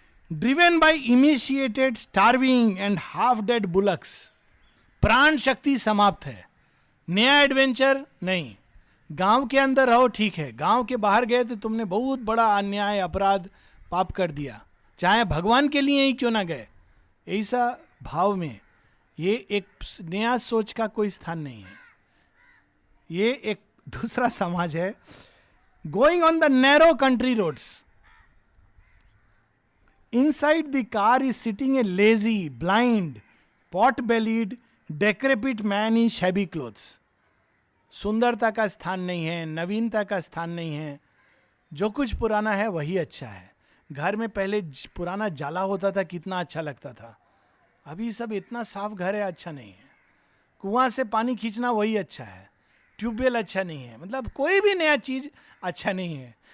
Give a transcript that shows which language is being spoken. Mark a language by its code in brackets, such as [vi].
[en] driven by initiated starving and half dead bullocks, [hi] प्राण शक्ति समाप्त है, नया एडवेंचर नहीं। गांव के अंदर रहो ठीक है, गांव के बाहर गए तो तुमने बहुत बड़ा अन्याय, अपराध, पाप कर दिया, चाहे भगवान के लिए ही क्यों ना गए। ऐसा भाव में ये एक नया सोच का कोई स्थान नहीं है। ये एक दूसरा समाज है। [en] Going on the narrow country roads. Inside the car is sitting a lazy, blind, pot-bellied, decrepit man in shabby clothes. [hi] सुंदरता का स्थान नहीं है, नवीनता का स्थान नहीं है, जो कुछ पुराना है वही अच्छा है। घर में पहले पुराना जाला होता था, कितना अच्छा लगता था, अभी सब इतना साफ घर है, अच्छा नहीं है। कुआं से पानी खींचना वही अच्छा है, ट्यूबवेल अच्छा नहीं है, मतलब कोई भी नया चीज अच्छा नहीं है।